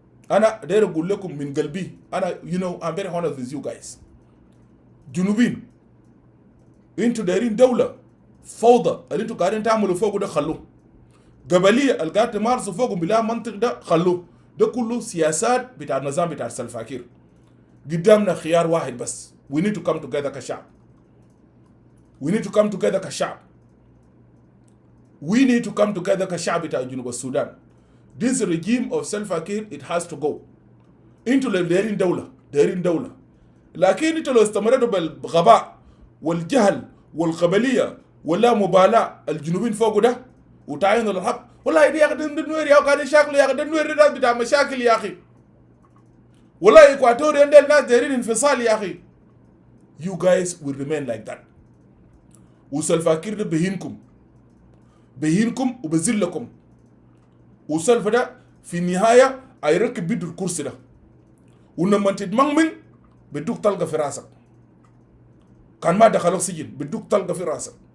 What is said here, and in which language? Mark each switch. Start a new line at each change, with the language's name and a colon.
Arabic: انا داير اقول لكم من قلبي انا
English: I'm very honest with you guys.
Arabic: جنوبين انتوا دايرين دولة فوضى اللي انتوا قاعدين تعملوا فوقه ده خلوه. قبلية اللي قاعد تمارسوا فوقهم بلا منطق ده خلوه. ده كله سياسات بتاع النظام بتاع سلفاكير. قدامنا خيار واحد بس.
English: We need to come together كشعب. We need to come together كشعب. We need to come together
Arabic: كشعب بتاع جنوب السودان.
English: This regime of Salva-Kiir it has to go.
Arabic: انتوا اللي دايرين دولة. لكن انتوا لو استمرتوا بالغباء والجهل والقبلية ولا مبالاة الجنوبين فوقه ده وتعينوا للحق والله دي يا اخي النوير يا قاعدين شاكلوا يا اخي النوير ده بتاع مشاكل يا اخي. والله اكواتوريا ده الناس دايرين انفصال يا اخي.
English: You guys will remain like that.
Arabic: وسلفاكير ده بهينكم وبذلكم. وسلفا ده في النهاية هيركب بيدو الكرسي ده. ولما تتمنمن بدوك طلقة في راسك. كان ما دخلوا سجن بدوك طلقة في راسك.